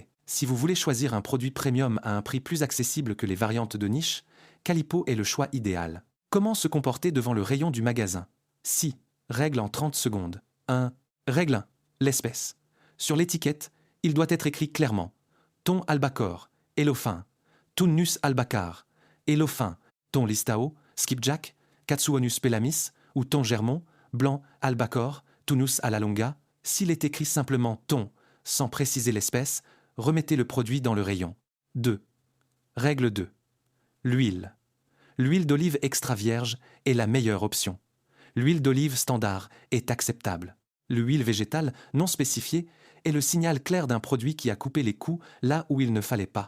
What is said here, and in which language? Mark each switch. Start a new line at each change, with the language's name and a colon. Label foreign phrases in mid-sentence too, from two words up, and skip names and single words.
French: Si vous voulez choisir un produit premium à un prix plus accessible que les variantes de niche, Calippo est le choix idéal. Comment se comporter devant le rayon du magasin ? Si, règle en 30 secondes. 1. Règle 1. L'espèce. Sur l'étiquette, il doit être écrit clairement thon albacore, élophin, Tunnus albacar, élophin, thon listao, skipjack, Katsuonus pelamis ou thon germon, blanc albacore, Tunus à la longa. S'il est écrit simplement thon, sans préciser l'espèce, remettez le produit dans le rayon. 2. Règle 2. L'huile. L'huile d'olive extra vierge est la meilleure option. L'huile d'olive standard est acceptable. L'huile végétale non spécifiée est le signal clair d'un produit qui a coupé les coûts là où il ne fallait pas.